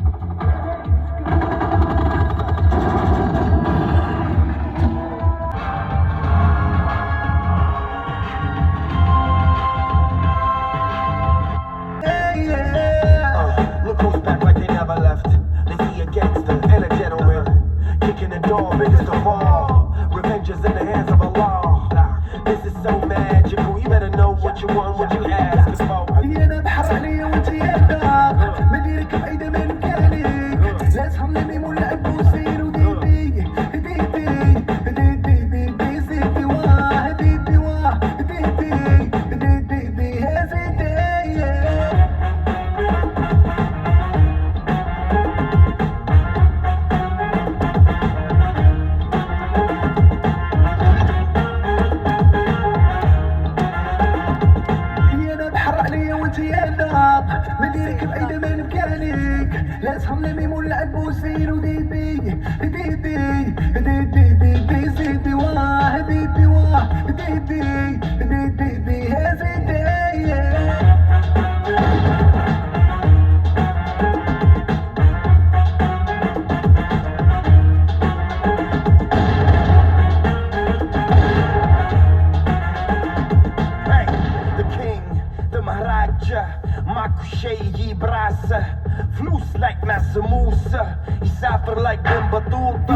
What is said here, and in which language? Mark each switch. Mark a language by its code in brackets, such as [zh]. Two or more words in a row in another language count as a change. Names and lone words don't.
[en] Look who's back like they never left. They see a gangster and a gentleman kicking the door, biggest of all. Revenge is in the hands of Allah. This is so magical. You better know what you want, what you ask for. [ar] انا بحر عليا وانت يا الدار ما ديرك بعيدة ما نكاليك لا تحرمني ولعب وسير وديدي ديدي ديدي ديدي زيدي واه ديدي واه ديدي ديدي ديدي زيدي. انا بحر عليا وانت يا الدار ما ديرك بعيدة ما نكاليك لا تحرمني ولعب وسير وديدي ديدي ديدي ديدي زيدي واه ديدي واه ديدي ديدي ديدي زيدي. [en] Hey, the king, the Maharaja, Makushe Brasa, Flus like Massa Musa, Isafar like Batuta.